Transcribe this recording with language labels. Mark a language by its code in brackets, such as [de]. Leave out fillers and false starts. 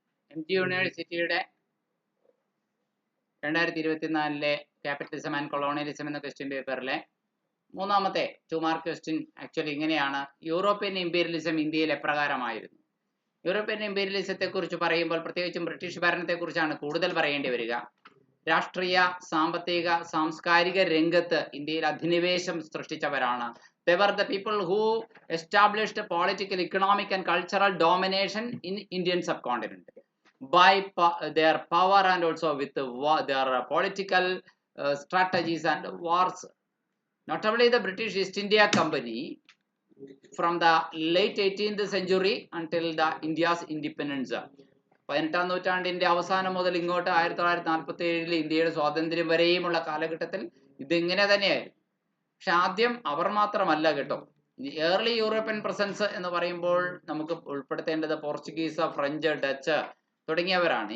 [ml] MG യൂണിവേഴ്സിറ്റിയുടെ 2024 capitalism and colonialism എന്ന question പേപ്പറിലെ മൂന്നാമത്തെ 2 മാർക്ക് ക്വസ്റ്റ്യൻ ആക്ച്വലി ഇങ്ങനെയാണ്: യൂറോപ്യൻ ഇമ്പീരിയലിസം ഇന്ത്യയിൽ എപ്രകാരമായിരുന്നു? യൂറോപ്യൻ ഇമ്പീരിയലിസത്തെ കുറിച്ച് പറയുമ്പോൾ പ്രത്യേകിച്ചും ബ്രിട്ടീഷ് ഭരണത്തെക്കുറിച്ചാണ് കൂടുതൽ പറയേണ്ടി വരിക. രാഷ്ട്രീയ, സാമ്പത്തിക, സാംസ്കാരിക രംഗത്ത് ഇന്ത്യയിൽ അധിനിവേശം സൃഷ്ടിച്ചവരാണ്. [en] They were the people who established political, economic and cultural domination in Indian subcontinent by their power and also with their political strategies and wars. Notably the British East India Company from the late 18th century until the India's independence. [ml] 18ാം നൂറ്റാണ്ടിന്റെ അവസാനം മുതൽ ഇങ്ങോട്ട് 1947 ഇന്ത്യയുടെ സ്വാതന്ത്ര്യം വരെയുമുള്ള കാലഘട്ടത്തിൽ ഇതിങ്ങനെ തന്നെയായിരുന്നു. പക്ഷെ ആദ്യം അവർ മാത്രമല്ല കേട്ടോ. ഏർലി യൂറോപ്യൻ പ്രസൻസ് എന്ന് പറയുമ്പോൾ നമുക്ക് ഉൾപ്പെടുത്തേണ്ടത് പോർച്ചുഗീസ്, ഫ്രഞ്ച്, ഡച്ച് തുടങ്ങിയവരാണ്.